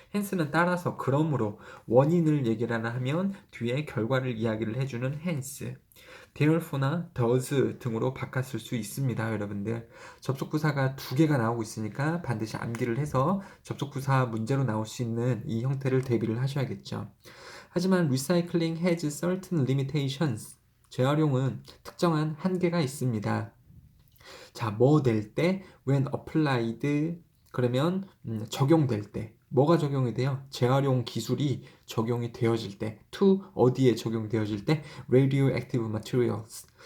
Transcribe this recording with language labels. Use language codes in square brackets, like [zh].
[ko] hence는 따라서 그러므로 원인을 얘기를 하면 뒤에 결과를 이야기를 해주는 hence. therefore나 does 등으로 바꿨을 수 있습니다. 여러분들 접속부사가 두 개가 나오고 있으니까 반드시 암기를 해서 접속부사 문제로 나올 수 있는 이 형태를 대비를 하셔야겠죠. 하지만 [en] recycling has certain limitations. [ko] 재활용은 특정한 한계가 있습니다. 자, 뭐 될 때, [en] when applied, [ko] 그러면 적용될 때. 뭐가 적용이 돼요? 재활용 기술이 적용이 되어질 때, to 어디에 적용되어질 때, [en] radioactive materials.